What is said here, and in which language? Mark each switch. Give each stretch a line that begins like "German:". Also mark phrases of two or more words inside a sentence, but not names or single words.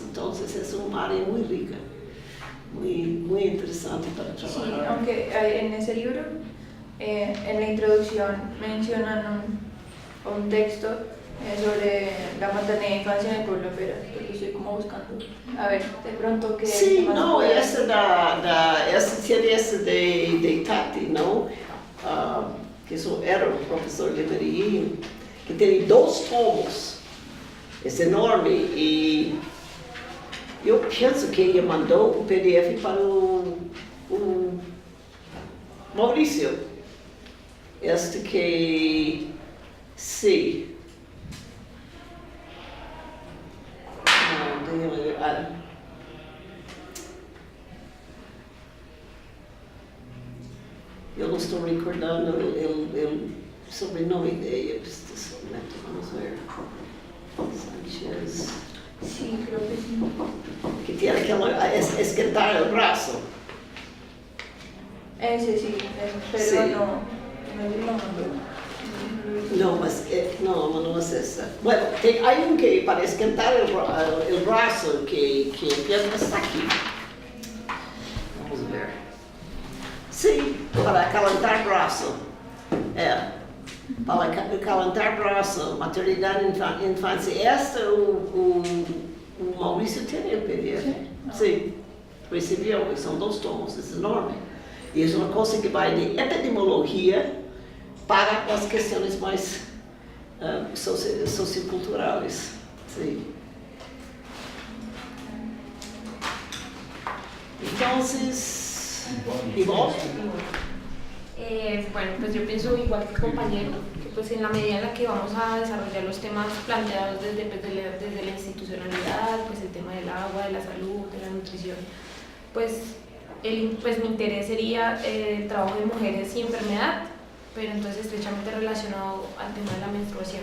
Spanish: Entonces es un área muy rica, muy interesante para trabajar. Sí, aunque en ese libro, en la introducción mencionan un texto sobre la maternidad e infancia en el pueblo, pero estoy como buscando. A ver, de pronto que... Sí, no,
Portuguese: essa tiene esse de Tati, não? Que era um professor de Medellín, que tem 2 tomos, é enorme, e eu penso que ele mandou o PDF para o Maurício. Este que, sim. Eu não estou recordando o sobrenome dele, vamos ver. Sánchez.
Spanish: Sí, creo que sí. Que tiene
Portuguese: aquela esquentar
Spanish: el brazo. Ese sí, pero Sí. no
Portuguese: Não, mas não é essa. Bueno, há que para esquentar o braço que empieza aqui. Vamos ver. Sim, para calentar braço. Para calentar braço, maternidade e infância. O Maurício tem o PDF. Sim, recebeu, são 2 tomos, é enorme. E é uma coisa que vai de epidemiologia para as questões mais socioculturais. Sim.
Spanish: Entonces, Ivonne. Bueno, pues yo pienso igual que el compañero, que pues en la medida en la que vamos a desarrollar los temas planteados desde la institucionalidad, pues el tema del agua, de la salud, de la nutrición, pues mi interés sería el trabajo de mujeres y enfermedad, pero entonces estrechamente relacionado al tema de la menstruación.